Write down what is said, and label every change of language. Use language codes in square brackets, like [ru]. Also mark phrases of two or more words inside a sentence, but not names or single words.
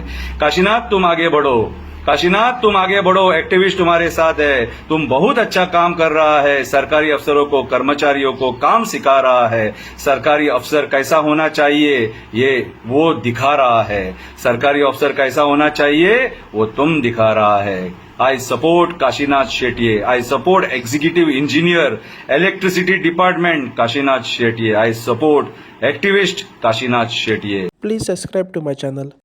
[hi] काशीनाथ तुम आगे बढ़ो, काशीनाथ तुम आगे बढ़ो, एक्टिविस्ट तुम्हारे साथ है, तुम बहुत अच्छा काम कर रहा है, सरकारी अफसरों को कर्मचारियों को काम सिखा रहा है, सरकारी अफसर कैसा होना चाहिए ये वो दिखा रहा है, सरकारी अफसर कैसा होना चाहिए वो तुम दिखा रहा है। [en] I support Kashinath Shetye, I support Executive Engineer Electricity Department Kashinath Shetye, I support activist Kashinath Shetye, आई सपोर्ट एक्टिविस्ट काशीनाथ शेट्ये। Please subscribe to my channel.